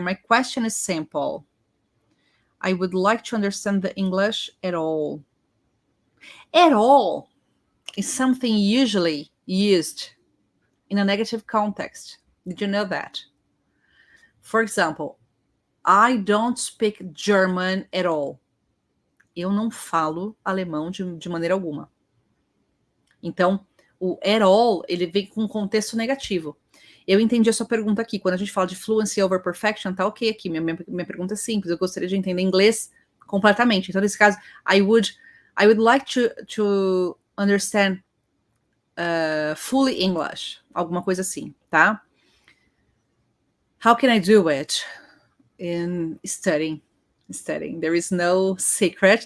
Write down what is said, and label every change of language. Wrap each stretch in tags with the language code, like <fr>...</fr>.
<en>My question is simple. I would like to understand the English at all. At all is something usually used in a negative context. Did you know that? For example, I don't speak German at all.</en> <pt>Eu não falo alemão de maneira alguma. Então, o at all, ele vem com um contexto negativo. Eu entendi a sua pergunta aqui. Quando a gente fala de</pt> <en>fluency over perfection,</en> <pt>tá ok aqui. Minha pergunta é simples. Eu gostaria de entender inglês completamente. Então, nesse caso,</pt> <en>I would like to understand fully English.</en> <pt>Alguma coisa assim, tá?</pt> <en>How can I do it? In studying. There is no secret.</en>